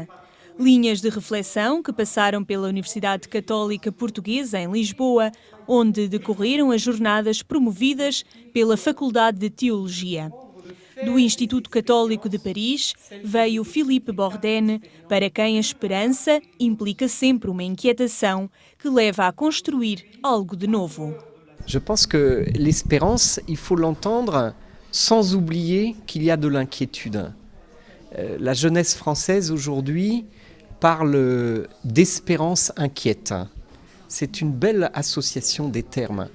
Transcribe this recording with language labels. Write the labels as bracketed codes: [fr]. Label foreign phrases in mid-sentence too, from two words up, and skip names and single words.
[pt] Linhas de reflexão que passaram pela Universidade Católica Portuguesa em Lisboa, onde decorreram as jornadas promovidas pela Faculdade de Teologia. Do Instituto Católico de Paris veio Philippe Bourdin, para quem a esperança implica sempre uma inquietação que leva a construir algo de novo. [fr] Je pense que l'espérance, il faut l'entendre sans oublier qu'il y a de l'inquiétude. La jeunesse française aujourd'hui parle d'espérance inquiète. C'est une belle association des termes.